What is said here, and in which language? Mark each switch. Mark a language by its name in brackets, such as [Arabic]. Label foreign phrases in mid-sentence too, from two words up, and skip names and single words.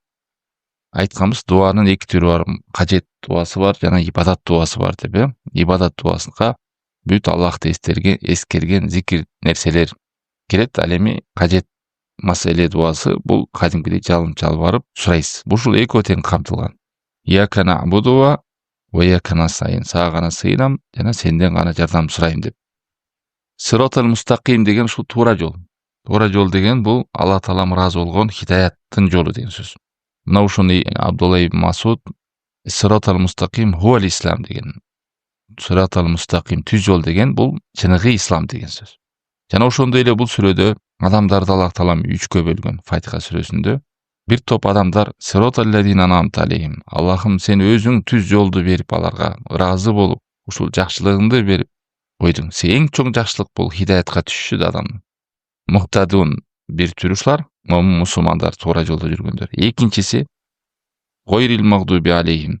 [Kyrgyz] Айтканбыз, дуанын эки түрү бар. Кажет дуасы бар, жана ибадат дуасы бар деп. Ибадат дуасына бүт Аллахты эскерген зикир нерселер келет. Ал эми кажет маселе дуасы бул кадимкидей жалбарып сурайсыз. Бушул экөө тең камтылган. [Arabic] إياك نعبد وإياك نستعين, [Kyrgyz] сага гана сыйынам, жана сенден гана жардам сурайм деп. [Arabic] الصراط المستقيم [Kyrgyz] деген ушул туура жол. Туура жол деген бул Алла Таалам ыраазы болгон хидаяттын жолу деген сөз. Мына ушуну Абдулла ибн Масуд [Arabic] الصراط المستقيم هو الإسلام [Kyrgyz] деген. [Arabic] الصراط المستقيم [Kyrgyz] түз жол деген бул чыныгы ислам деген сөз. Жана ошондой эле бул сүрөдө адамдарды Аллах Таалам үчкө бөлгөн. Фатиха сүрөсүндө бир топ адамдар [Arabic] صراط الذين أنعمت عليهم. [Kyrgyz] Аллахым, сен өзүң түз жолду берип аларга ыраазы болуп, ушул жакшылыгыңды берип койдуң. Эң чоң жакшылык бул хидаятка түшүшү да адам. Мухтадун бир түрүшлөр, мусулмандар, туура жолдо жүргөндөр. Экинчиси [Arabic] غير المغضوب عليهم.